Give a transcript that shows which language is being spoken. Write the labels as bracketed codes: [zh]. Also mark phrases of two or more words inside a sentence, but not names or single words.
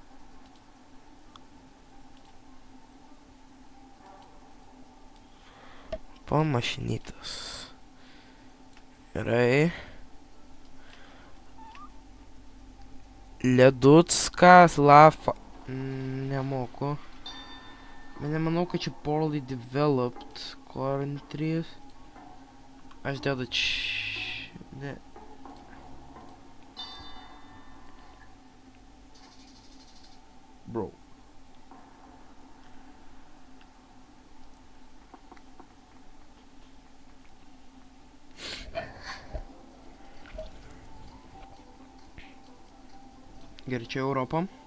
[lt] Pamašinytas. Gerai. Leduckas, Lafa... Nemoku. Nemanau, kad čia [en] poorly developed countries. [lt] Aš dedu ne. Bro. Gerai, čia Europa.